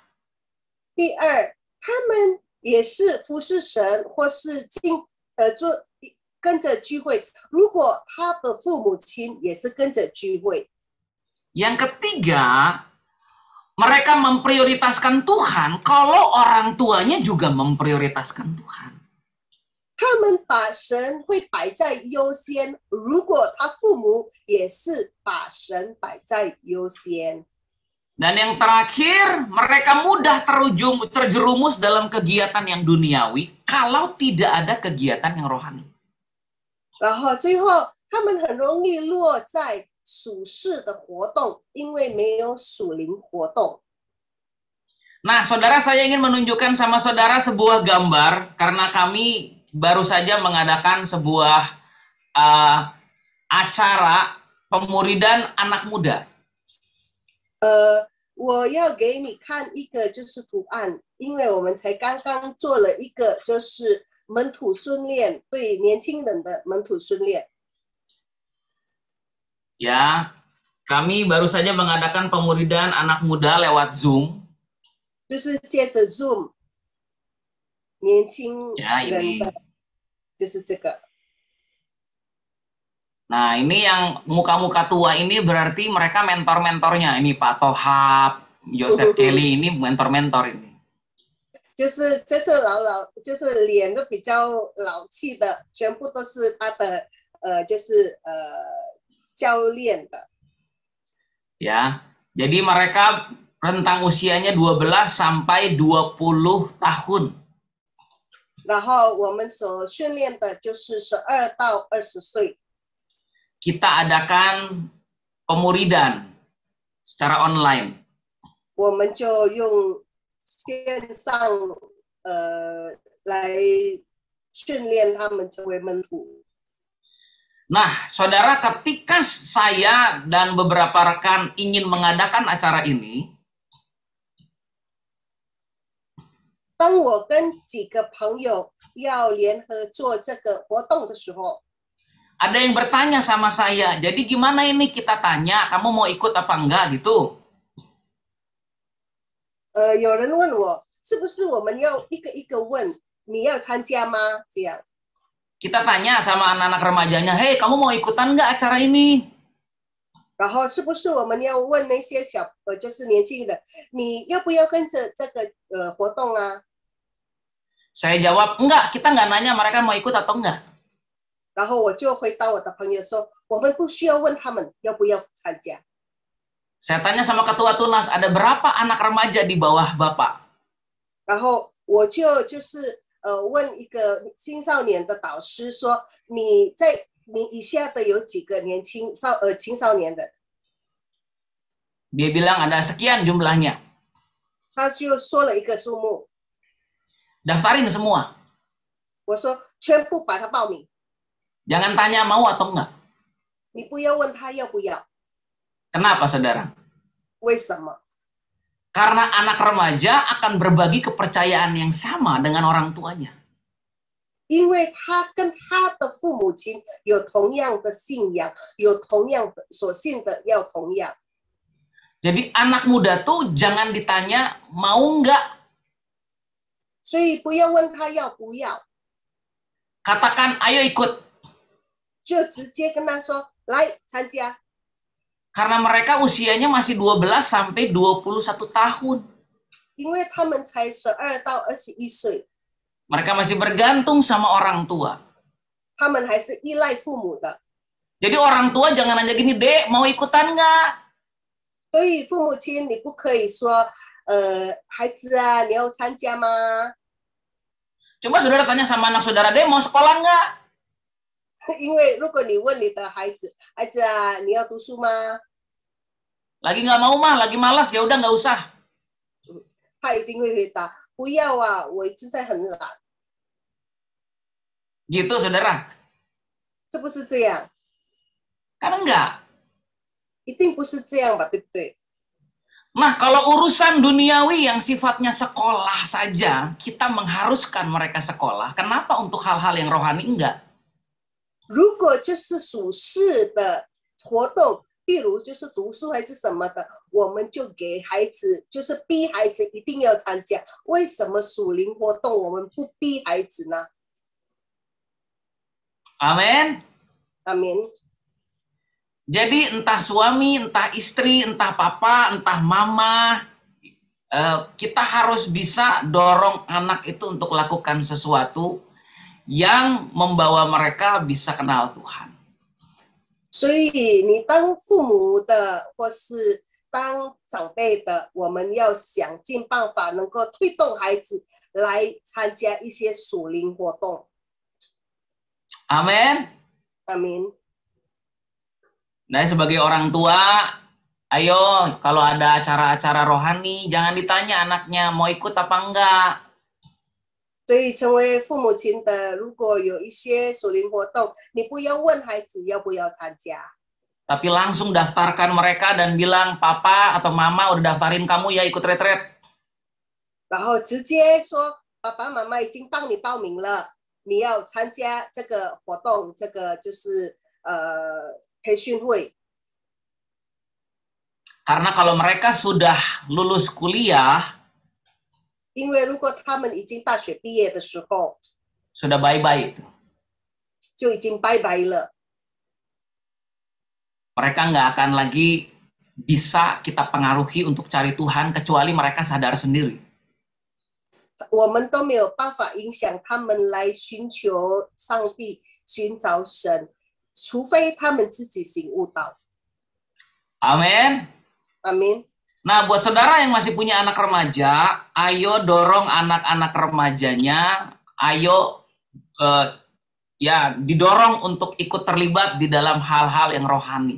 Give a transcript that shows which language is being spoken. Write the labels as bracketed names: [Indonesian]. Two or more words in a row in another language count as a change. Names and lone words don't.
[Chinese] 第二，他们也是服侍神，或是跟着聚会。如果他的父母亲也是跟着聚会。 [Indonesian] Yang ketiga, mereka memprioritaskan Tuhan kalau orang tuanya juga memprioritaskan Tuhan. [Chinese] 他们把神会摆在优先，如果他父母也是把神摆在优先。 [Indonesian] Dan yang terakhir, mereka mudah terjerumus dalam kegiatan yang duniawi kalau tidak ada kegiatan yang rohani. [Chinese] 然后最后，他们很容易落在属世的活动，因为没有属灵活动。 [Indonesian] Nah, saudara, saya ingin menunjukkan sama saudara sebuah gambar karena kami baru saja mengadakan sebuah acara pemuridan anak muda. [Chinese] 我要给你看一个就是图案，因为我们才刚刚做了一个就是门徒训练，对年轻人的门徒训练。 [Indonesian] Ya, kami baru saja mengadakan pemuridan anak muda lewat Zoom. [Chinese] 就是借着 Zoom 年轻 [Indonesian] Ya, [Chinese] 人 [Indonesian] ini. [Chinese] 的，就是这个。 [Indonesian] Nah, ini yang muka-muka tua ini berarti mereka mentor-mentornya. Ini Pak Tohab, Joseph Kelly, ini mentor-mentor ini. [Chinese] 就是就是脸都比较老气的，全部都是他的教练的。 [Indonesian] Ya, jadi mereka rentang usianya 12 sampai 20 tahun. [Chinese] 然后我们所训练的就是12到20岁。 [Indonesian] Kita adakan pemuridan secara online. [Chinese] 我们就用线上来训练他们成为门徒。 [Indonesian] Nah, saudara, ketika saya dan beberapa rekan ingin mengadakan acara ini, [Chinese] 当我跟几个朋友要联合做这个活动的时候， [Indonesian] ada yang bertanya sama saya, jadi gimana ini kita tanya, kamu mau ikut apa enggak gitu? [Chinese] 有人问我，是不是我们要一个一个问，你要参加吗？这样。 [Indonesian] Kita tanya sama anak-anak remajanya, hei kamu mau ikutan nggak acara ini? [Chinese] 然后是不是我们要问那些就是年轻人，你要不要跟着这个活动啊？ [Indonesian] Saya jawab, enggak, kita nggak nanya mereka mau ikut atau enggak. [Chinese] 然后我就回答我的朋友说，我们不需要问他们要不要参加。 [Indonesian] Saya tanya sama ketua tunas, ada berapa anak remaja di bawah Bapak? [Chinese] 然后我就是问一个青少年的导师说，你以下的有几个青少年人？ [Indonesian] Dia bilang ada sekian jumlahnya. [Chinese] 他就说了一个数目， [Indonesian] Daftarin semua. [Chinese] 我说全部把他报名， [Indonesian] Jangan tanya mau atau enggak. [Chinese] 你不要问他要不要， [Indonesian] Kenapa, saudara? [Chinese] 为什么？ [Indonesian] Karena anak remaja akan berbagi kepercayaan yang sama dengan orang tuanya. [Chinese] 因为他跟他的父母亲有同样的信仰，有同样的所信的要同样。 [Indonesian] Jadi anak muda tuh jangan ditanya mau nggak. [Chinese] 所以不要问他要不要， [Indonesian] Katakan ayo ikut. [Chinese] 就直接跟他说来参加， [Indonesian] Karena mereka usianya masih 12 sampai 21 tahun. [Chinese] 因为他们才12到21岁， [Indonesian] Mereka masih bergantung sama orang tua. [Chinese] 他们还是依赖父母的。 [Indonesian] Jadi orang tua jangan nanya gini, Dek, mau ikutan nggak? [Chinese] 所以父母亲，你不可以说，孩子啊，你要参加吗？ [Indonesian] Coba saudara tanya sama anak saudara, Dek, mau sekolah nggak? [Chinese] 因为如果你问你的孩子，孩子啊，你要读书吗？ [Indonesian] Lagi nggak mau mah, lagi malas, ya udah nggak usah. [Chinese] 他一定会回答不要啊，我现在很懒， [Indonesian] Gitu saudara. [Chinese] 是不是这样？ [Indonesian] Kan enggak. [Chinese] 一定不是这样吧，对不对？ [Indonesian] Nah, kalau urusan duniawi yang sifatnya sekolah saja, kita mengharuskan mereka sekolah. Kenapa untuk hal-hal yang rohani enggak? [Chinese] 如果就是属世的活动，譬如就是读书还是什么的，我们就给孩子，就是逼孩子一定要参加。为什么属灵活动我们不逼孩子呢？ [Indonesian] Amin. [Chinese] 阿明。 [Indonesian] Jadi entah suami, entah istri, entah papa, entah mama, kita harus bisa dorong anak itu untuk lakukan sesuatu yang membawa mereka bisa kenal Tuhan. [Chinese] 所以你当父母的或是当长辈的，我们要想尽办法能够推动孩子来参加一些属灵活动。 [Indonesian] Amin. [Chinese] 阿明。 [Indonesian] Nah, sebagai orang tua, ayo kalau ada acara-acara rohani, jangan ditanya anaknya mau ikut apa enggak. [Chinese] 所以成为父母亲的，如果有一些属灵活动，你不要问孩子要不要参加， [Indonesian] Tapi langsung daftarkan mereka dan bilang, papa atau mama udah daftarin kamu ya ikut retret. [Chinese] 然后直接说爸爸妈妈已经帮你报名了，你要参加这个活动，这个就是培训会。 [Indonesian] Karena kalau mereka sudah lulus kuliah, [Chinese] 因为如果他们已经大学毕业的时候， [Indonesian] sudah bye-bye itu. [Chinese] 就已经拜拜了。 [Indonesian] Mereka nggak akan lagi bisa kita pengaruhi untuk cari Tuhan kecuali mereka sadar sendiri. [Chinese] 我们都没有办法影响他们来寻求上帝、寻找神，除非他们自己醒悟到。 [Indonesian] Amin. [Chinese] 阿明。 [Indonesian] Nah, buat saudara yang masih punya anak remaja, ayo dorong anak-anak remajanya, ayo ya didorong untuk ikut terlibat di dalam hal-hal yang rohani.